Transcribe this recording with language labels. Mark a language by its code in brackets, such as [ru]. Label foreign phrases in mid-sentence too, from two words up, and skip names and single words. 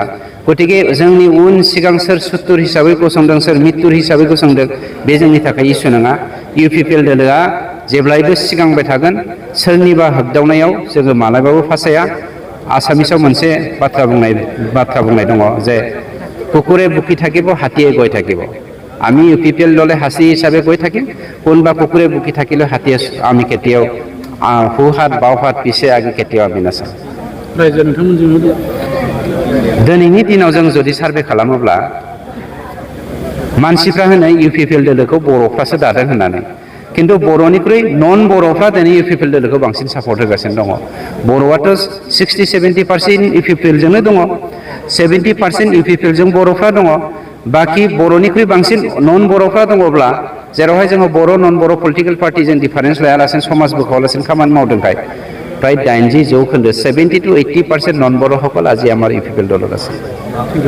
[brx] गतिके जोंनि उन सिगां सोर सुथुर हिसाबै गसंदों, सोर मित्तुर हिसाबै गसंदों, बे जोंनि थाखाय इस्यु नङा। UPPL दोलोआ जेब्लायबो सिगांबाय थागोन। सोरनिबा होगदावनायाव जोङो मालाबाबो फासाया। आसामिसाव मोनसे बाथ्रा बुंनाय दङ जे [as] কুকুৰে বুকি থাকিব, হাতীয়ে গৈ থাকিব। আমি UPPL দলে হাসি হিসাবে গৈ থাকিম, কোনোবা কুকুৰে বুকি থাকিলে হাতীয়ে আমি কেতিয়াও সোঁহাত বাওঁহাত পিছে আগে কেতিয়াও আমি নাচাম। [brx] रायजो नोंथांमोनजों दिनैनि दिनाव जों जुदि सार्भे खालामोब्ला मानसिफ्रा होनो UPPL दोलोखौ बर'फ्रासो दादों होननानै। खिन्थु बर'निख्रुइ नन बर'फ्रा दिनै UPPL दोलोखौ बांसिन सापर्ट होगासिनो दङ। बर'आथ' 60-70% UPPL जोंनो दङ, 70% UPPL जों बर'फ्रा दङ। बाखि बर'निख्रुइ बांसिन नन बर'फ्रा दङब्ला, जेरावहाय जोङो बर' नन बर' पलिटिकेल पार्टिजों डिफारेन्स लायालासिनो समाज बोखावालासिनो खामानि मावदोंखाय प्राय 80 जौखोन्दो 70 to 80% नन बर'সকল [as] আজি আমাৰ UPPL দলত আছে।